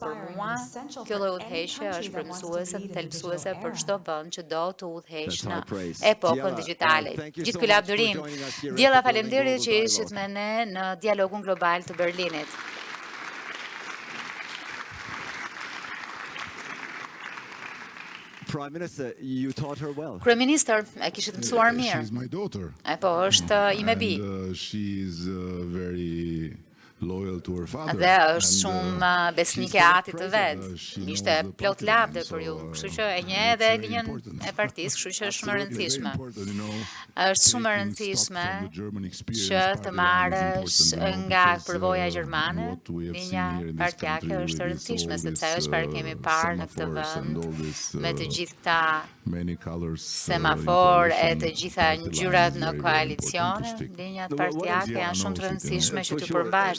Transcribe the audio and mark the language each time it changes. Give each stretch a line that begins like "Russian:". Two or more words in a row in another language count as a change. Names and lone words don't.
Albanian: Për mua, kjo lloj udhëheqje është frymëzuese dhe thelbësuese për çdo vend që do të udhëheqë në epokën digjitale. Gjithë ky lavdërim. Diella, faleminderit që ishit me ne në dialogun global të Berlinit. Kryeministër, e kishit mësuar mirë.
English: She's my daughter.
Albanian: Po, është ime bi.
English: She's very loyal to her father.
Albanian: Dhe është shumë besnike atit të vet. Ishte plot lavde për ju, kështu që e njeh edhe linjën e partisë, kështu që është shumë e rëndësishme. Është shumë e rëndësishme që të marrësh nga përvoja gjermane, linja partijake është e rëndësishme, sepse ajo çfarë kemi parë në këtë vend me të gjithë këta semafor e të gjitha ngjyrat në koalicione, linjat partijake janë shumë të rëndësishme që të përmbash.